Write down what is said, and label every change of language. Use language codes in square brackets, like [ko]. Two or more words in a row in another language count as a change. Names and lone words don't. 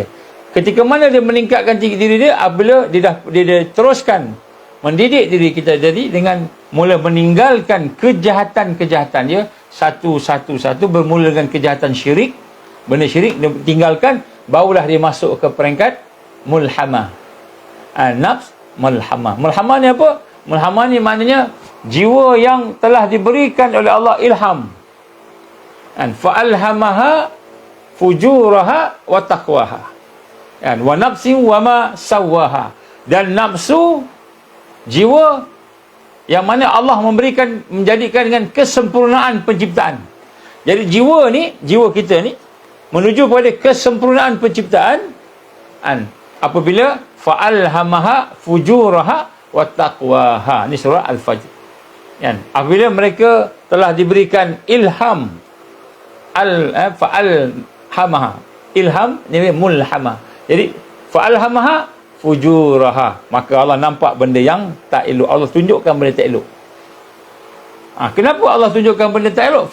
[ms] Ketika mana dia meningkatkan diri dia, apabila dia teruskan mendidik diri kita jadi dengan mula meninggalkan kejahatan-kejahatan dia satu, bermula dengan kejahatan syirik, benda syirik dia tinggalkan, barulah dia masuk ke peringkat mulhamah. [ar] نفس ملهمة. [ms] Mulhamah ni apa? Mulhamah ni maknanya jiwa yang telah diberikan oleh Allah ilham. [ar] فألهمها فجورها وتقواها. ونفس وما سواها. [ms] Dan nafsu, jiwa yang mana Allah menjadikan dengan kesempurnaan penciptaan. Jadi jiwa kita ni menuju pada kesempurnaan penciptaan apabila [ar] فألهمها فجورها وتقواها. [ms] Ini surah Al-Fajr. Apabila mereka telah diberikan ilham, fa'alhamaha, ilham ni mulhamah. Jadi [ar] فألهمها فجورها, [ms] maka Allah nampak benda yang tak elok. Allah tunjukkan benda tak elok. Kenapa Allah tunjukkan benda tak elok?